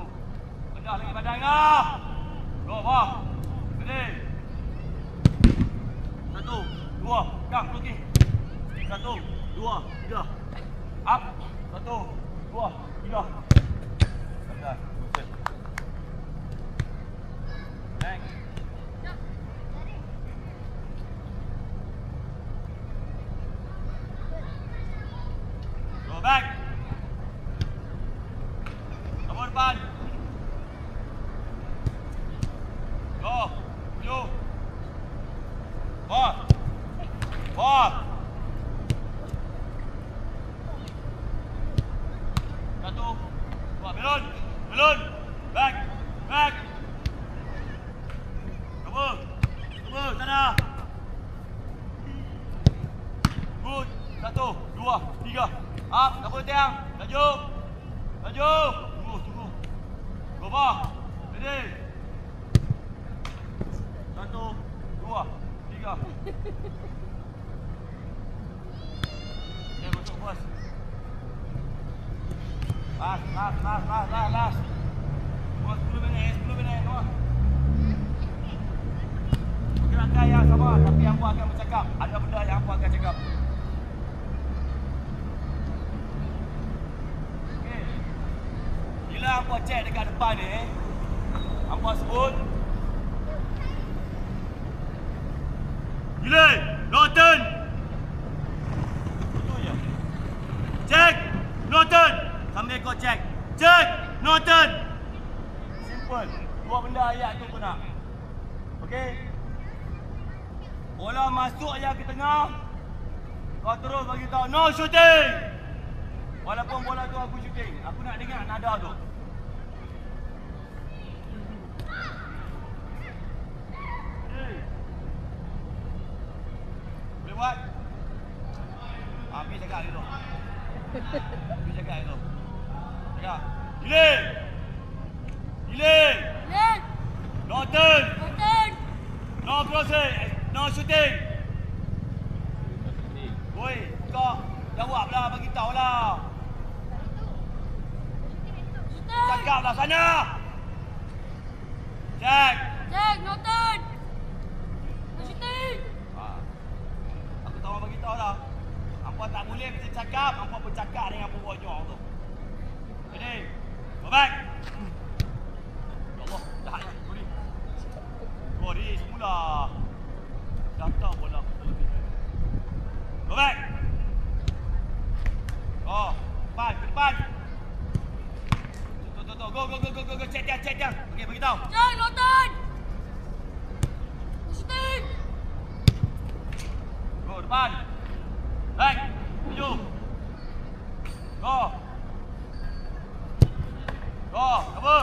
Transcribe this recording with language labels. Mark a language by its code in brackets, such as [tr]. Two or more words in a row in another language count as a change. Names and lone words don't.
[ms] Kedah lagi badan kau. Go, bawah. Ready. 1, 2, gang, pergi. [en] 1, 2, 3. Up. [ms] 1, 2, 3. Dah. Bang. [en] Go back. [ms] Kamu depan. Go. Maju. [en] Ball. 1, 2, belon. Back. [ms] Cover, sana. [en] Good. 1, 2, 3. [ms] Up, cover tiang. Laju. Tunggu. [en] Go bawah. Ready. 1, 2, 3. [ms] Dia masuk bos. Last. 10 minit. Gerakan yang sama, tapi hampa akan bercakap. Ada benda yang hampa akan cakap. Okey. Bila hampa check dekat depan ni, hampa sebut [en] delay, no turn. Itu je. Check, no turn. [ms] Sambil kau [en] check, no turn. [ms] Simple. Dua benda ayat tu kau nak. Okey. Bola masuk ayat ke tengah. Kau terus bagi tahu [en] no shooting. [ms] Walaupun bola tu aku shooting, aku nak dengar nada tu. Boleh buat? Pergi jaga dulu. Jaga. [en] Delay. No turn. No crossing. No shooting. [ms] Woi, kau jawablah, bagi tahu lah. Cakaplah sana. [en] Check, no turn. No shooting. [ms] Aku tahu bagi tahu lah. Hampa tak boleh kita cakap, hampa bercakap dengan pembojong tu. [en] Ready? Go back. [ms] Ya Allah, jahatnya. Body semula. Dah tahu bola aku lebih. [en] Go back. [ms] Depan. Tuh. Go. [en] Check dia. [ms] Okey, bagi tahu. [en] Check, no turn. Shooting. [ms] Go depan. Back. Maju. [en] Go, cover.